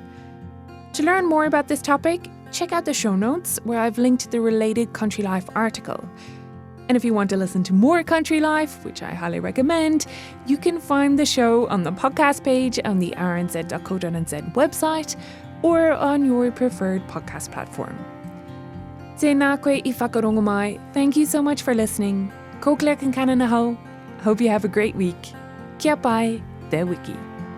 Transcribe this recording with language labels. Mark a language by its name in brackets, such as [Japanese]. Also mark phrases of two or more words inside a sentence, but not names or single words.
[English] To learn more about this topic, check out the show notes where I've linked the related Country Life article. And if you want to listen to more Country Life, which I highly recommend, you can find the show on the podcast page on the rnz.co.nz website or on your preferred podcast platform. [Māori] Tēnā koe I whakarongo mai. [English] Thank you so much for listening. Ko klek and kana na hau. Hope you have a great week. [Māori] Kia pai, te wiki.